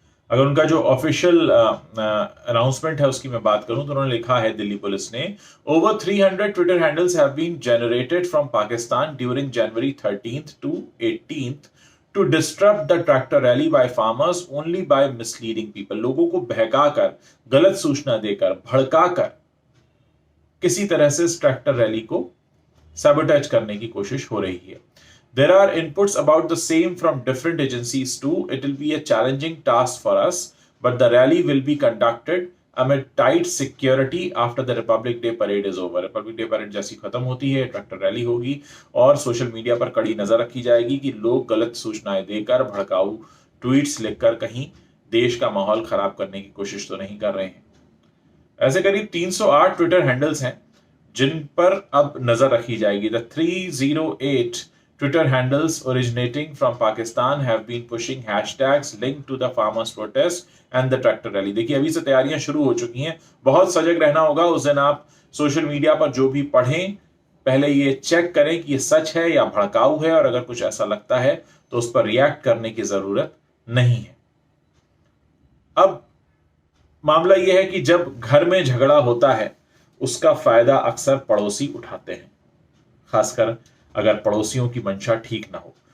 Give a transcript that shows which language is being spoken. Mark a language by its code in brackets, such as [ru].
[hi] अगर उनका जो ऑफिशियल अनाउंसमेंट है उसकी मैं बात करूं तो उन्होंने लिखा है दिल्ली पुलिस ने, [en] Over 300 Twitter handles have been generated from Pakistan during January 13th to 18th to disturb the tractor rally by farmers only by misleading people. [hi] लोगों को बहकाकर, गलत सूचना देकर, भड़काकर किसी तरह से इस ट्रैक्टर रैली को सैबोटेज करने की कोशिश हो रही है। [en] There are inputs about the same from different agencies too. It will be a challenging task for us, but the rally will be conducted amid tight security after the Republic Day parade is over. [hi] Republic Day parade जैसी खत्म होती है, tractor rally होगी और social media पर कड़ी नजर रखी जाएगी कि लोग गलत सूचनाएं देकर, भड़काऊ ट्वीट्स लिखकर कहीं देश का माहौल खराब करने की कोशिश तो नहीं कर रहे हैं। ऐसे करीब 308 ट्विटर हैंडल्स हैं जिन पर अब नजर रखी जाएगी। [en] The 308 Twitter handles originating from Pakistan have been pushing hashtags linked to the farmers protest and the tractor rally। [hi] देखिए अभी से तैयारियां शुरू हो चुकी हैं, बहुत सजग रहना होगा। उस दिन आप सोशल मीडिया पर जो भी पढ़ें पहले ये चेक करें कि ये सच है या भड़काऊ है, और अगर कुछ ऐसा लगता है तो उस पर रिएक्ट करने की जरूरत नहीं है। अब मामला यह है कि जब घर में झगड़ा होता है उसका फायदा अक्सर पड़ोसी उठाते हैं, खासकर अगर पड़ोसियों की मंशा ठीक ना हो।